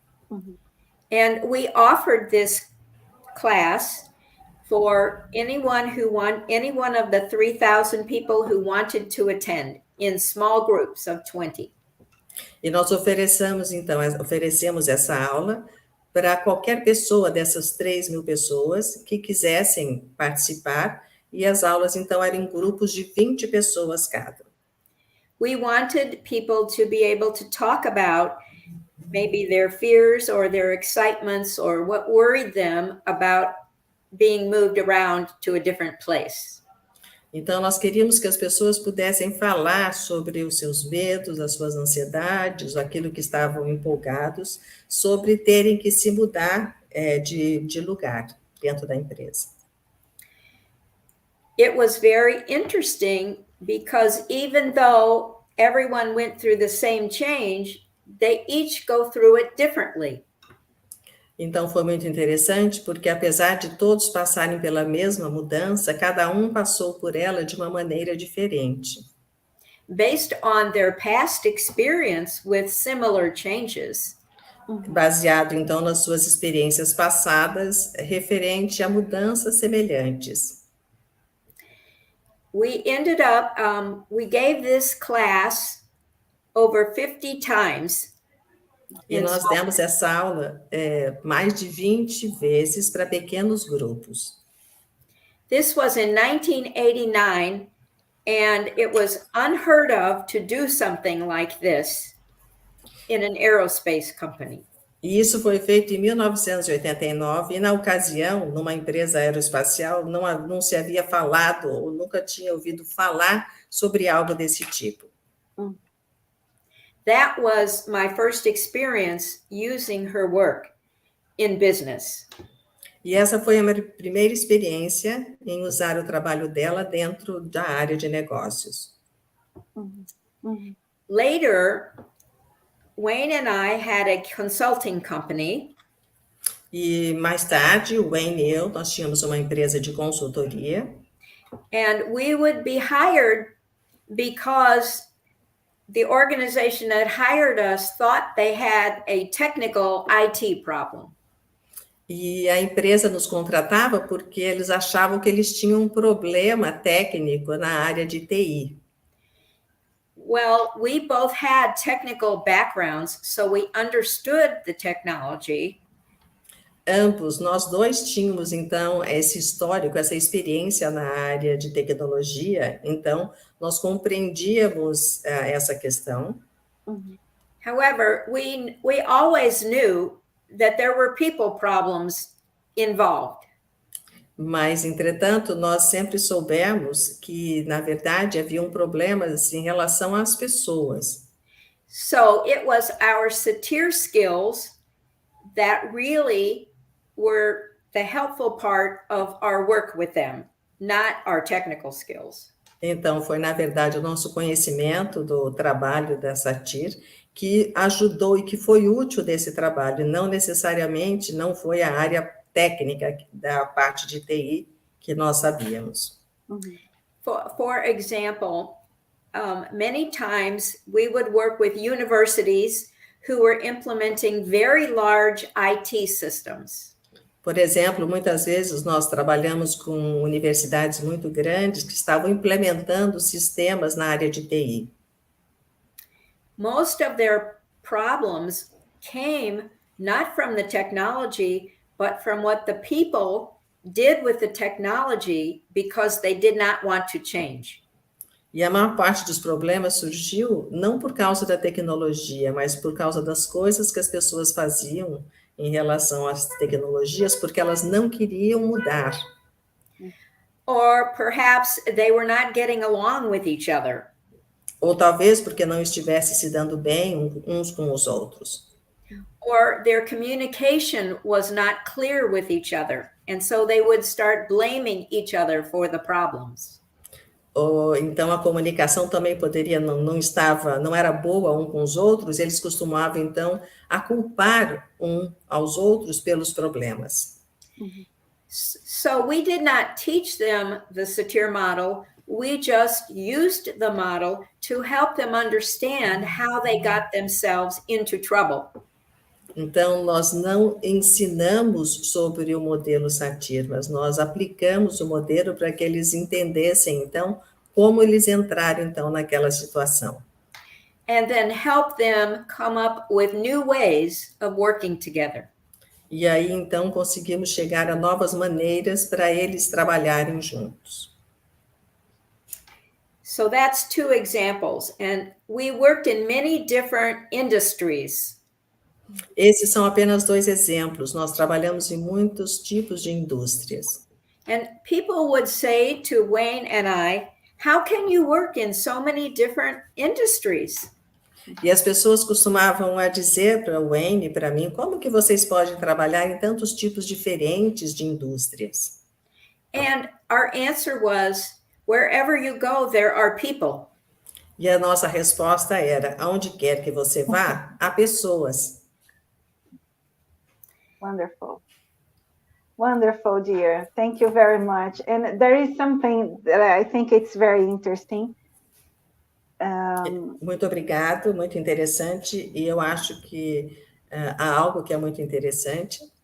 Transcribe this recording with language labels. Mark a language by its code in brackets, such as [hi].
[en] And we offered this class for any one of the 3,000 people who wanted to attend in small groups of 20. [pt] E nós oferecemos essa aula para qualquer pessoa dessas 3.000 pessoas que quisessem participar, e as aulas, então, eram em grupos de 20 pessoas cada. [en] We wanted people to be able to talk about maybe their fears or their excitements or what worried them about being moved around to a different place. [pt] Então, nós queríamos que as pessoas pudessem falar sobre os seus medos, as suas ansiedades, aquilo que estavam empolgados, sobre terem que se mudar de lugar dentro da empresa. [en] It was very interesting because even though everyone went through the same change, they each go through it differently. [pt] Então, foi muito interessante, porque apesar de todos passarem pela mesma mudança, cada um passou por ela de uma maneira diferente. [en] Based on their past experience with similar changes. [pt] Baseado, então, nas suas experiências passadas, referente a mudanças semelhantes. [en] We ended up, we gave this class over 50 times. [pt] E nós demos essa aula mais de 20 vezes para pequenos grupos. [en] This was in 1989, and it was unheard of to do something like this in an aerospace company. [pt] E isso foi feito em 1989, e na ocasião, numa empresa aeroespacial, não se havia falado, ou nunca tinha ouvido falar sobre algo desse tipo. [en] That was my first experience using her work in business. [pt] E essa foi a minha primeira experiência em usar o trabalho dela dentro da área de negócios. [en] Later, Wayne and I had a consulting company. [pt] E mais tarde, o Wayne e eu, nós tínhamos uma empresa de consultoria. [en] And we would be hired because the organization that hired us thought they had a technical IT problem. [pt] E a empresa nos contratava porque eles achavam que eles tinham um problema técnico na área de TI. [en] Well, we both had technical backgrounds, so we understood the technology. [pt] Ambos, nós dois tínhamos, então, esse histórico, essa experiência na área de tecnologia, então, nós compreendíamos essa questão. [en] However, we always knew that there were people problems involved. [pt] Mas, entretanto, nós sempre soubemos que, na verdade, haviam problemas em relação às pessoas. [en] So it was our Satir skills that really were the helpful part of our work with them, not our technical skills. [pt] Então, foi, na verdade, o nosso conhecimento do trabalho da Satir que ajudou e que foi útil desse trabalho, não necessariamente, não foi a área técnica da parte de TI que nós sabíamos. [en] For example, many times we would work with universities who were implementing very large IT systems. [pt] Por exemplo, muitas vezes nós trabalhamos com universidades muito grandes que estavam implementando sistemas na área de TI. [en] Most of their problems came not from the technology, but from what the people did with the technology because they did not want to change. [pt] E a maior parte dos problemas surgiu não por causa da tecnologia, mas por causa das coisas que as pessoas faziam em relação às tecnologias, porque elas não queriam mudar. [en] Or perhaps they were not getting along with each other. [pt] Ou talvez porque não estivesse se dando bem uns com os outros. [en] Or their communication was not clear with each other, and so they would start blaming each other for the problems. [pt] Ou então a comunicação também poderia não era boa um com os outros, eles costumavam então a culpar um aos outros pelos problemas. [en] So we did not teach them the Satir model, we just used the model to help them understand how they got themselves into trouble. [pt] Então, nós não ensinamos sobre o modelo Satir, mas nós aplicamos o modelo para que eles entendessem, então, como eles entraram, então, naquela situação. [en] And then help them come up with new ways of working together. [pt] E aí, então, conseguimos chegar a novas maneiras para eles trabalharem juntos. [en] So that's two examples, and we worked in many different industries. [pt] Esses são apenas dois exemplos. Nós trabalhamos em muitos tipos de indústrias. [en] And people would say to Wayne and I, how can you work in so many different industries? [pt] E as pessoas costumavam a dizer para o Wayne e para mim, como que vocês podem trabalhar em tantos tipos diferentes de indústrias? [en] And our answer was, wherever you go, there are people. [pt] E a nossa resposta era, aonde quer que você vá, há pessoas. [en] Wonderful. Wonderful, dear. Thank you very much. And there is something that I think it's very interesting. [pt] Muito obrigado, muito interessante. E eu acho que há algo que é muito interessante.